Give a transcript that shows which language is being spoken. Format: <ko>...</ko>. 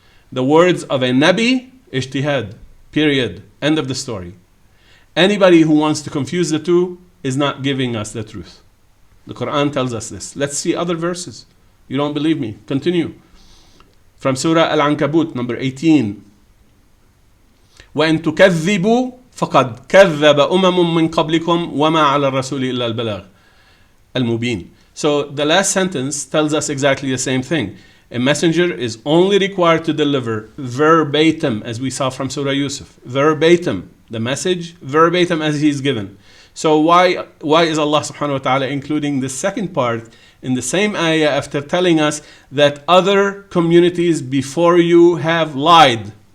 <en>The words of a Nabi, ijtihad, period, end of the story. Anybody who wants to confuse the two is not giving us the truth. The Quran tells us this. Let's see other verses. You don't believe me? Continue. From Surah Al-Ankabut, number 18.</en> <ar>وَإِن تُكَذِّبُوا فقد كذب أمم من قبلكم وما على الرسول إلا البلاغ المبين.</ar> <en>So the last sentence tells us exactly the same thing. A messenger is only required to deliver verbatim, as we saw from Surah Yusuf, verbatim, the message verbatim as he is given. So why is Allah subhanahu wa ta'ala including the second part in the same ayah after telling us that other communities before you have lied?</en>